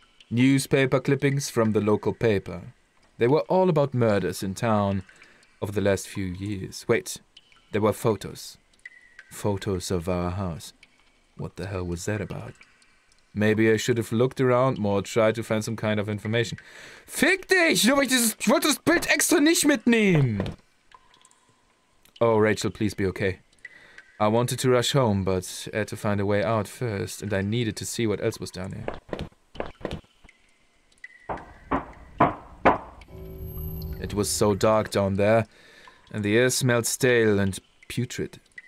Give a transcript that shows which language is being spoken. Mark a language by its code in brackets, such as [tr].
[en] Newspaper clippings from the local paper. They were all about murders in town over the last few years. Wait, there were photos. Photos of our house. What the hell was that about? Maybe I should have looked around more, tried to find some kind of information. [de] Fick dich! Nur weil ich wollte das Bild extra nicht mitnehmen! [en] Oh, Rachel, please be okay. I wanted to rush home, but I had to find a way out first, and I needed to see what else was down here. It was so dark down there, and the air smelled stale and putrid.